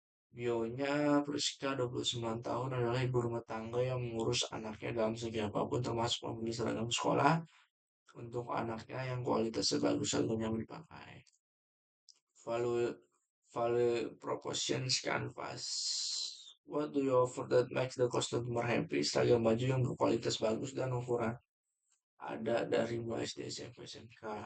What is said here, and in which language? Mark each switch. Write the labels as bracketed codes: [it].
[id] Bionya Priska 29 tahun adalah ibu rumah tangga yang mengurus anaknya dalam segi apapun termasuk membeli seragam sekolah untuk anaknya yang kualitasnya bagus seragam yang dipakai. [en] Value value propositions canvas. What do you offer that makes the customer happy? [id] Seragam baju yang berkualitas bagus dan ukuran ada dari mulai SD, SMP, SMK.